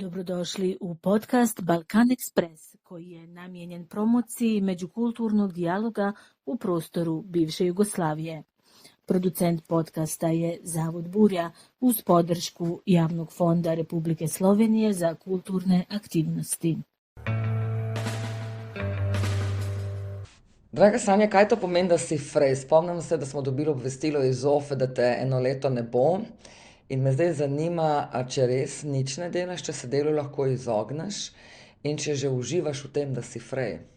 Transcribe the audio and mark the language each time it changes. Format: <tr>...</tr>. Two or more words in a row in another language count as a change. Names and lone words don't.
<hr>Dobrodošli u podcast Balkan Express, koji je namijenjen promociji međukulturnog dijaloga u prostoru bivše Jugoslavije. Producent podcasta je Zavod Burja uz podršku Javnog fonda Republike Slovenije za kulturne aktivnosti.</hr> <sl>Draga Sanja, kaj to pomeni, da si frej? Spomnim se, da smo dobili obvestilo iz Zofe, da te eno leto ne bo. In me zdaj zanima, če res nič ne delaš, če se delu lahko izogneš in če že uživaš v tem, da si frej.</sl>